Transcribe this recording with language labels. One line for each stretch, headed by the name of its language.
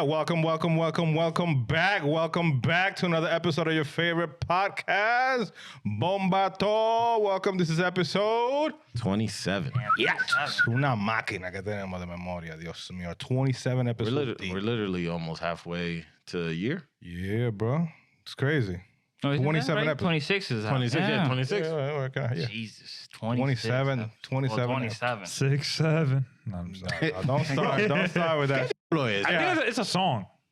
English: Welcome back to another episode of your favorite podcast, Bomba'to. Welcome. This is episode 27. Yes.
Spanish: Una máquina que tenemos de memoria, Dios mío.
English: 27 episodes. We're literally almost halfway to a year. Yeah, bro. It's crazy. No, isn't 27 that right? episodes. 26 is out. 26, yeah, 26. Yeah. Jesus, 27. 27. 6, 7. No, I'm sorry. Don't start with that. I think it's a song.